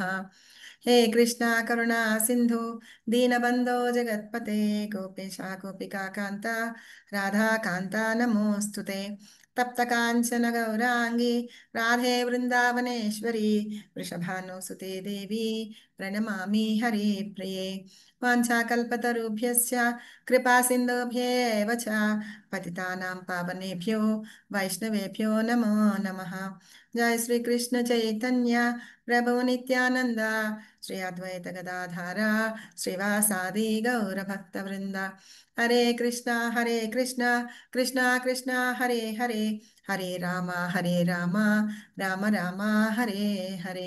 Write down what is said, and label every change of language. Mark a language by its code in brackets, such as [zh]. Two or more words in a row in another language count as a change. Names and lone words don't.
[sa] హే కృష్ణ కరుణా సింధు దీనబంధో జగత్పతే గోపేశ గోపికా కాంత రాధాకాంత నమోస్తుతే. తప్త కాంచన గౌరాంగి రాధే వృందావనేశ్వరి వృషభానుసుతే దేవి ప్రణమామి హరి ప్రియే. వాంఛాకల్పతరుభ్యశ్చ కృపా సింధుభ్యేవ చ పతితానాం పావనేభ్యో వైష్ణవేభ్యో నమో నమః. జయ శ్రీ కృష్ణ చైతన్య ప్రభు నిత్యానంద శ్రీ అద్వైత గదాధార శ్రీవాసాది గౌర భక్త వృంద. హరే కృష్ణ కృష్ణ కృష్ణ హరే హరే హరే రామ రామ రామ హరే హరే.